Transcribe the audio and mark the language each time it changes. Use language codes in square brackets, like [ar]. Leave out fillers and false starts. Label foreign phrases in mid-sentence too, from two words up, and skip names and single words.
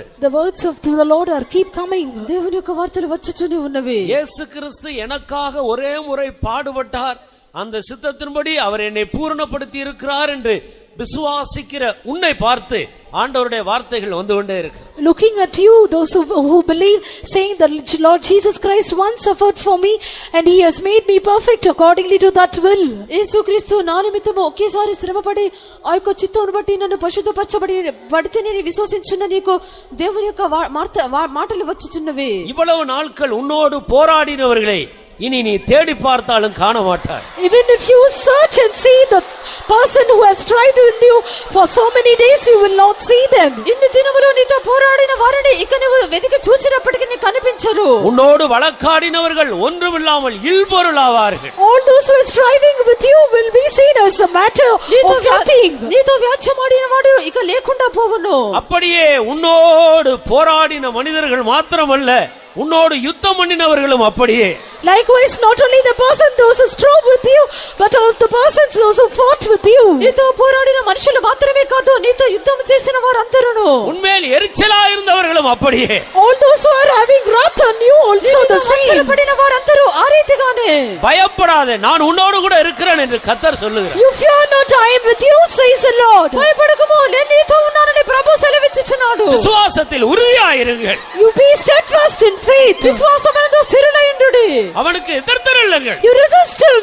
[en] The words of the Lord are keep coming. [te] దేవుని యొక్క వార్తలు వచ్చుచునే ఉన్నవి. [ta] இயேசு கிறிஸ்து எனக்காக ஒரே முறை பாடுபட்டார், அந்த சித்தத்தின்படி அவர் என்னை பூரணப்படுத்தி இருக்கிறார் என்று விசுவாசிக்கிற உன்னை பார்த்து ஆண்டவருடைய வார்த்தைகள் வந்து கொண்டே இருக்கு. [en] Looking at you, those who believe, saying that Lord Jesus Christ once suffered for me and he has made me perfect accordingly to that will. [te] యేసుక్రీస్తు నా నిమిత్తము ఒకేసారి శ్రమపడి ఆ యొక్క చిత్తమును బట్టి నన్ను పరిశుద్ధపరచబడితే నేను విశ్వసించున్న నీకు దేవుని యొక్క మాటలు వచ్చుచున్నవి. [ta] இவ்வளவு நாட்கள் உன்னோடு போராடினவர்களை இனி நீ தேடி பார்த்தாலும் காண மாட்டாய். [en] Even if you search and see the person who has tried with you for so many days, you will not see them. [te] ఇన్ని దినములు నీతో పోరాడిన వారిని ఇక నువ్వు వెతికి చూచినప్పటికీ నీకు కనిపించరు. [ta] உன்னோடு வழக்காடினவர்கள் ஒன்றுமில்லாமல் இல்பொருளாவார்கள். [en] All those who are striving with you will be seen as a matter of nothing. [te] నీతో వ్యాజ్యమాడిన వాడు ఇక లేకుండా పోవును. [ta] அப்படியே உன்னோடு போராடின மனிதர்கள் மாத்திரமல்ல, உன்னோடு யுத்தம் பண்ணினவர்களும் அப்படியே. [en] Likewise, not only the person those who strove with you, but all the persons those who fought with you. [te] నీతో పోరాడిన మనుషులు మాత్రమే కాదు, నీతో యుద్ధం చేసిన వారందరూ [ta] உன்మேல் எரிச்சலா இருந்தவர்களும் அப்படியே. [en] All those who are having wrath on you also the same. [te] పడిన వారందరూ ఆ రీతిగానే. [ta] பயப்படாதே, நான் உன்னோடு கூட இருக்கிறேன் என்று கர்த்தர் சொல்லுகிறார். [en] You fear not, I am with you, says the Lord. [te] భయపడకుము, నేను నీతో ఉన్నానని ప్రభు సెలవిచ్చుచున్నాడు. [ta] விசுவாசத்தில் உறுதியாயிருங்கள். [en] You be steadfast in faith. [te] విశ్వాసమందు స్థిరులైయుండుడి. [ta] அவனுக்கு எதிர்த்தருளுங்கள். [en] You resist him.